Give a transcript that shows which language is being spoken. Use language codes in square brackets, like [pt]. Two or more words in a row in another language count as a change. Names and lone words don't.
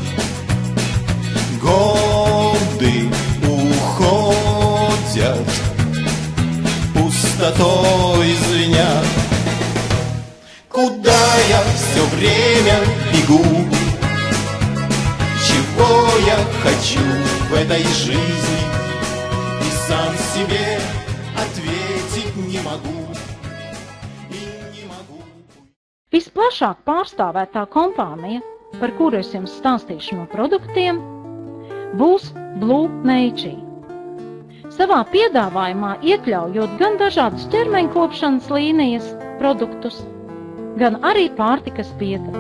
[ru] Годы уходят, пустотой звенят. Куда я все время бегу? Чего я хочу в этой жизни? И сам себе ответить не могу. [lv] Visplašāk pārstāvētā kompānija, par kuru es jums stāstīšu no produktiem, būs Blue Nature. Savā piedāvājumā iekļaujot gan dažādus ķermeņkopšanas līnijas produktus, gan arī pārtikas piedevis.